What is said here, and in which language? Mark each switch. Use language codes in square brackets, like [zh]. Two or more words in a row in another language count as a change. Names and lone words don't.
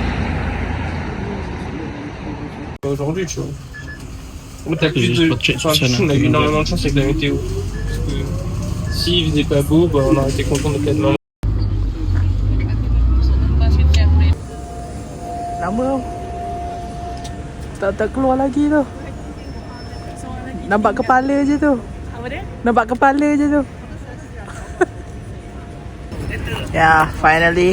[fr] Aujourd'hui, tu vois. On a plus de. Enfin, on a eu énormément de chance avec la météo. Parce que s'il faisait pas beau, bah, on aurait été content de quatre. [ms] Lama tak keluar lagi tu. Nampak kepala je tu. Apa dia? Nampak kepala je tu. Ya, finally.